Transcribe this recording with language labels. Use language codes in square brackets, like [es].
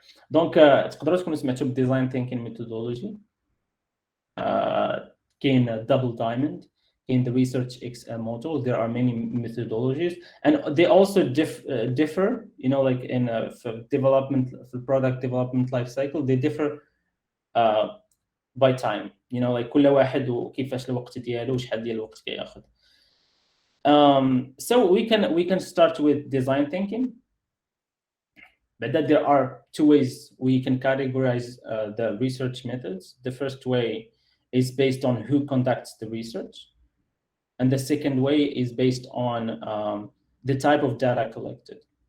[ar] Donc تقدروا تكونوا سمعتوا design thinking methodology. كاين [en] double diamond, in the research XL model. There are many methodologies, and they also differ, in for product development life cycle. They differ by time, [ar] كل واحد وكيفاش الوقت ديالو وشحال ديال الوقت كياخذ. [en] So we can start with design thinking. But that there are two ways we can categorize the research methods. The first way is based on who conducts the research, and the second way is based on the type of data collected.